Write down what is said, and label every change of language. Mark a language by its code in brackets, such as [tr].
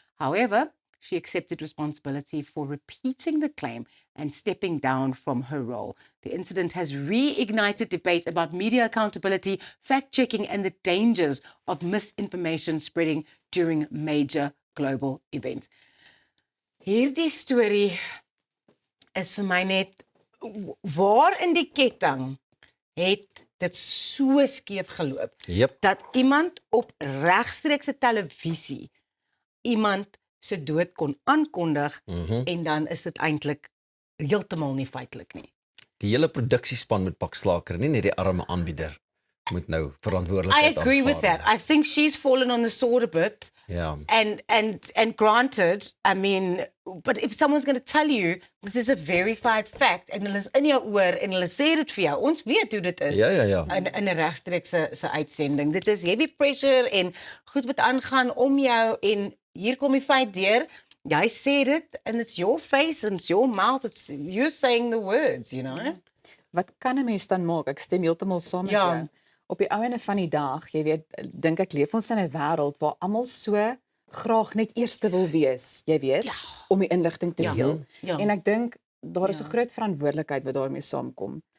[en] However, she accepted responsibility for repeating the claim and stepping down from her role. The incident has reignited debate about media accountability, fact-checking, and the dangers of misinformation spreading during major global events. [af] Hierdie storie is vir my net waar in die ketting het dit so skeef geloop [en] Yep. [af] dat iemand op regstreekse televisie iemand se dood kon aankondig en dan is dit eintlik heeltemal nie feitelik nie. Die hele produksiespan moet pak slaker, nie net die arme aanbieder moet nou [en] I [af] verantwoordelikheid [en] agree with that. [af] aanvaar. [en] I think she's fallen on the sword a bit. [af] Ja. [en] And granted, I mean, but if someone's going to tell you this is a verified fact [af] en hulle is in jou oor en hulle sê dit vir jou, ons weet hoe dit is. Ja. In 'n regstreekse uitsending. Dit is [en] heavy pressure [af] en goed wat aangaan om jou en hier kom die feit deur. Jy sê dit [en] and it's your face and it's your mouth, it's you saying the words, you know. [af] Wat kan 'n mens dan maak? Ek stem heeltemal saam met Ja. jou. Op die einde van die dag, jy weet, dink ek leef ons in 'n wêreld waar almal so graag net eerste wil wees, jy weet, om die inligting te deel. Ja. En ek dink daar is 'n groot verantwoordelikheid wat daarmee saamkom.